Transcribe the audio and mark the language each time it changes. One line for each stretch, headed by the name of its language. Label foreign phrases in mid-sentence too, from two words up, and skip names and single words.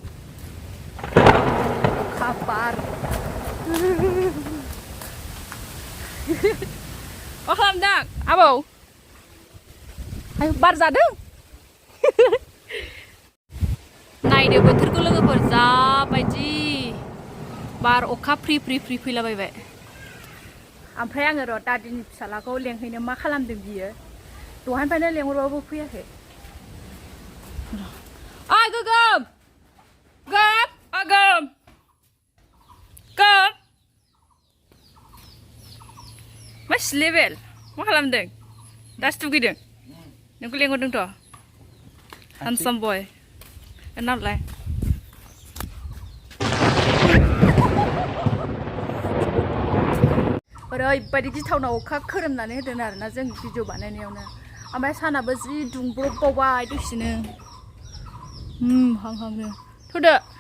Bodo: अखा बार मा खालामदों आबौ बार जादों नायदो बोथोरखौ लोगोफोर जाबायदि बार अखा फ्रि फ्रि फ्रि फैलाबायबाय ओमफ्राय आङो र' दादिनि फिसालाखौ लेंहैनो मा खालामदों बियो दहायनिफ्रायनो लेंहरबाबो फैयाखै ओइ गोगोम गोगोम मा सिलेबेल मा खालामदों दासो दुगैदों नोंखौ लेंहरदोंथ'
English: handsome boy
Bodo: नालाय ओरैबायदि गिथावना अखा खोरोमनानै होदों आरोना जों भिडिअ बानायनायावनो ओमफ्राय सानाबो जि दुंब्रबबावबाय दसेनो हांहांनो थ'दो